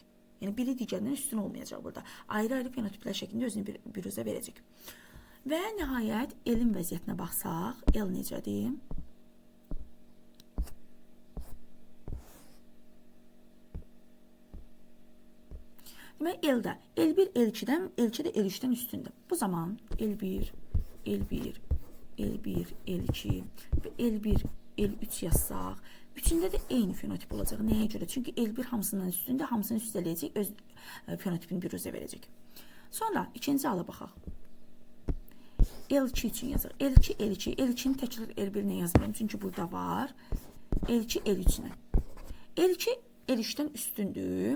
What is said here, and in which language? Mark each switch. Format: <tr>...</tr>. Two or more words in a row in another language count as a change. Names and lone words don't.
<az>Yəni biri digərindən üstün olmayacaq burada. Ayrı-ayrı fenotiplər şəklində özünü biruzə verəcək. Və nəhayət elin vəziyyətinə baxsaq, el necədir? Deməli, eldə, el1, el2-dən, el2 də el3-dən üstündür. Bu zaman el1, el1, el1, el2 və el1, el3 yazsaq, üçündə də eyni fenotip olacaq. Nəyə görə? Çünki el1 hamısından üstündə, hamısını üstələyəcək, öz fenotipini biruzə verəcək. Sonra ikinci hala baxaq. L2 üçün yazaq. L2, L2. L2-ni təkrar L1-nə yazmıram. Çünki burada var. L2, L3-nə. L2, L3-dən üstündür.</az>